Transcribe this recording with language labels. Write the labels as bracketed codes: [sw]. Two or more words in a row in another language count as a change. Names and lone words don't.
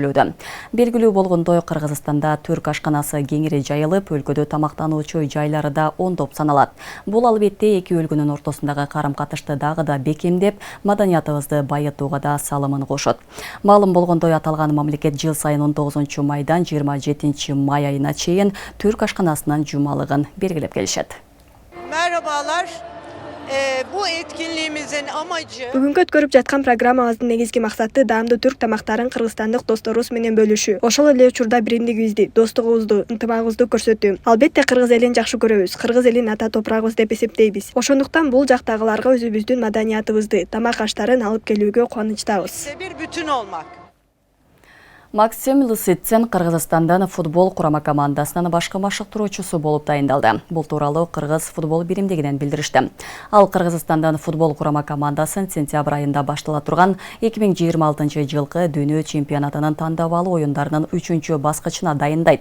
[ky] Белгилүү болгондой болгондой, Кыргызстанда түрк ашканасы кеңири жайылып, өлкөдө тамактануучу жайлары да ондоп саналат. Бул албетте эки өлкөнүн ортосундагы карым-катышты дагы да бекемдеп, маданиятыбызды байытууга да салымын кошот. Маалым болгондой, аталган мамлекет жыл сайын 19 майдан 27 май айына чейин түрк ашканасынын жумалыгын белгилеп келишет. [tr] Merhabalar. Bu etkinliğimizin amacı [ky] Бүгүнкү өткөрүп жаткан программабыздын негизги максаты даамдуу түрк тамактарын кыргызстандык досторубуз менен бөлүшүү. Ошол эле учурда биримдигибизди, достугубузду, ынтымагыбызды көрсөтүү. Албетте кыргыз элин жакшы көрөбүз. Кыргыз элин ата топурагыбыз деп эсептейбиз. Ошондуктан бул жактагыларга өзүбүздүн маданиятыбызды, тамак аштарын алып келүүгө кубанычтабыз. [tr] bir bütün olmak. [ky] Максим Лысыцин Кыргызстандан футбол курама командасынын башкы машыктыруучусу болуп дайындалды. Бул тууралуу Кыргыз футбол биримдигинен билдиришти. Ал Кыргызстандан футбол курама командасын сентябрь айында баштала турган 2026 жылкы дүйнө чемпионатынын тандабалуу оюндарынын 3-баскычына дайындайт.